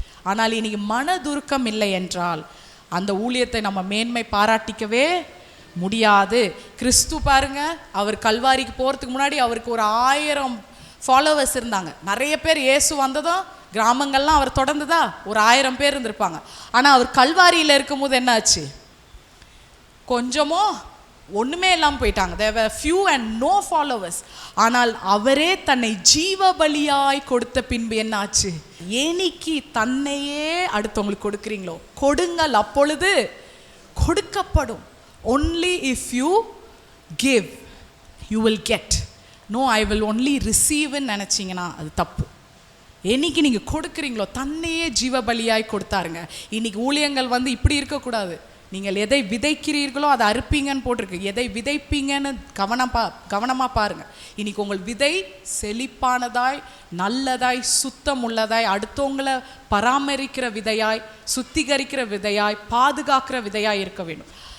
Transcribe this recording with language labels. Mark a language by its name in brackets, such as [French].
[Tamil] ஆனால் இன்னைக்கு மனதுருக்கம் இல்லை என்றால் அந்த ஊழியத்தை நம்ம மேன்மை பாராட்டிக்கவே முடியாது. கிறிஸ்து பாருங்க, அவர் கல்வாரிக்கு போகிறதுக்கு முன்னாடி அவருக்கு ஒரு 1000 ஃபாலோவர்ஸ் இருந்தாங்க. நிறைய பேர் இயேசு வந்ததும் கிராமங்கள்லாம் அவர் தொடர்ந்துதா? ஒரு 1000 பேர் இருந்திருப்பாங்க. ஆனால் அவர் கல்வாரியில் இருக்கும்போது என்ன ஆச்சு? கொஞ்சமோ ஒன்றுமே இல்லாமல் போயிட்டாங்க. [English] there were few and no followers. [Tamil] ஆனால் அவரே தன்னை ஜீவ பலியாய் கொடுத்த பின்பு என்ன ஆச்சு? ஏனிக்கு தன்னையே அடுத்தவங்களுக்கு கொடுக்குறீங்களோ கொடுங்கள், அப்பொழுது கொடுக்கப்படும். [English] only if you give you will get. no I will only receive [Tamil] ன்னு நினச்சிங்கன்னா அது தப்பு. என்னைக்கு நீங்கள் கொடுக்குறீங்களோ தன்னையே ஜீவ பலியாய் கொடுத்தாருங்க. இன்னைக்கு ஊழியங்கள் இப்படி இருக்கக்கூடாது. நீங்கள் எதை விதைக்கிறீர்களோ அதை அறுப்பீங்கன்னு போட்டிருக்கு. எதை விதைப்பீங்கன்னு கவனமாக பாருங்கள். இன்றைக்கி உங்கள் விதை செழிப்பானதாய், நல்லதாய், சுத்தம் உள்ளதாய், அடுத்தவங்களை பராமரிக்கிற விதையாய், சுத்திகரிக்கிற விதையாய், பாதுகாக்கிற விதையாய் இருக்க வேண்டும்.